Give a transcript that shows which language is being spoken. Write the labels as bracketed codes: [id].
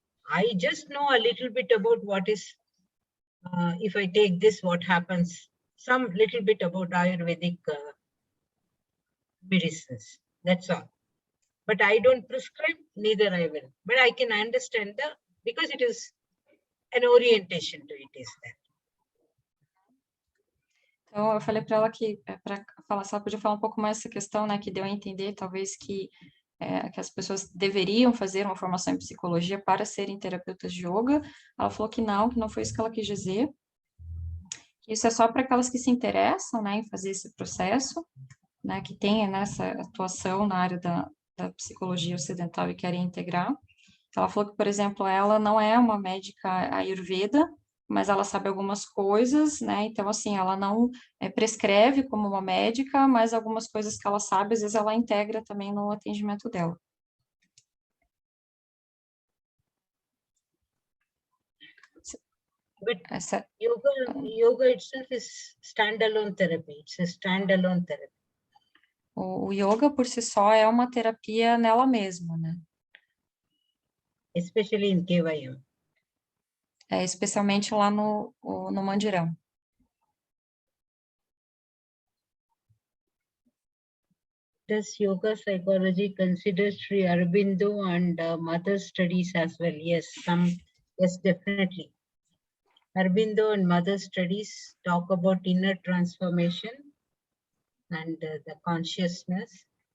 [en] I just know a little bit about what is, if I take this, what happens. Some little bit about Ayurvedic medicines. That's all. But I don't prescribe, neither I will. But I can understand because it is an orientation to it, is that. [pt] Então, eu falei para ela que, para falar, se ela podia falar um pouco mais dessa questão, né, que deu a entender, talvez, que as pessoas deveriam fazer uma formação em psicologia para serem terapeutas de yoga. Ela falou que não foi isso que ela quis dizer. Que isso é só para aquelas que se interessam, né, em fazer esse processo, né, que tenham essa atuação na área da psicologia ocidental e querem integrar. Ela falou que, por exemplo, ela não é uma médica ayurveda, mas ela sabe algumas coisas, né? Então, assim, ela não prescreve como uma médica, mas algumas coisas que ela sabe, às vezes ela integra também no atendimento dela. [en] But yoga itself is standalone therapy. It's a standalone therapy. [pt] O yoga, por si só, é uma terapia nela mesma, né? [en] Especially in KYM. [pt] Especialmente lá no Mandirão. [en] Does yoga psychology consider Sri Aurobindo and mother studies as well? Yes, yes, definitely. Aurobindo and mother studies talk about inner transformation and the consciousness.